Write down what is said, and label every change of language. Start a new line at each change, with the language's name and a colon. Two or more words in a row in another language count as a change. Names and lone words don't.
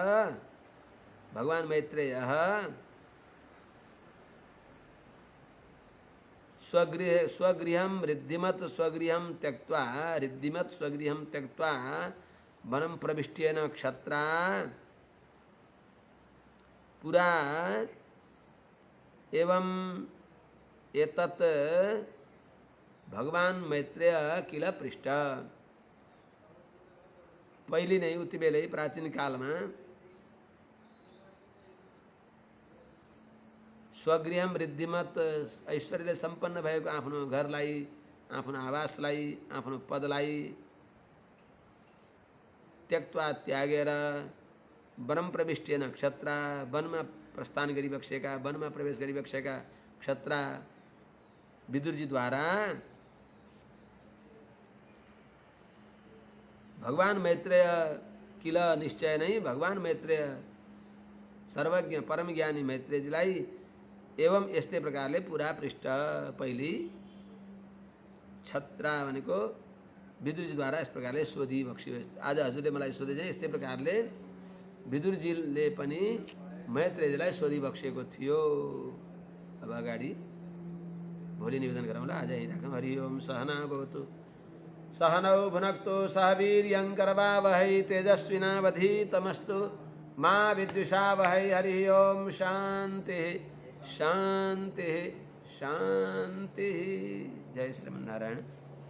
Sanskrit: स्वगृहं रिद्धिमत् स्वगृहं त्यक्त्वा वनं प्रविष्ट्येन क्षत्रा पुरा एवं एतत् भगवान मैत्रेय किल पृष्ठ।
Nepali: पहिले नै उति बेलै प्राचीन कालमा
Sanskrit: स्वगृहम रिद्धिमत
Nepali: ऐश्वर्यले सम्पन्न भएको आफ्नो घरलाई आफ्नो आवासलाई आफ्नो पदलाई त्यक्त्वा त्यागेर
Sanskrit: वनं प्रविष्ट्येन क्षत्रा
Nepali: वनमा प्रस्थान गरिबक्सेका वनमा प्रवेश गरिबक्सेका क्षत्रा विदुरजीद्वारा भगवान मैत्रेय किल निश्चय नै भगवान मैत्रेय सर्वज्ञ परम ज्ञानी मैत्रेयजीलाई एवं यस्तै प्रकारले
Sanskrit: पुरा पृष्ठ
Nepali: पहिले छत्रा भनेको विदुरजीद्वारा यस प्रकारले सोधिबक्स्यो। आज हजुरले मलाई सोधे चाहिँ यस्तै प्रकारले विदुरजीले पनि मैत्रेयजीलाई सोधिबक्सेको थियो। अब अगाडि भोलि निवेदन गरौँला। आज यही राखौँ।
Sanskrit: हरि ओम सहना भवतु सहनौ भुनक्तु सह वीर्यं करवावहै तेजस्विनावधीतमस्तु मा विद्विषावहै। हरि ओम शान्तिः शान्तिः शान्तिः। जय श्रीमन्नारायण।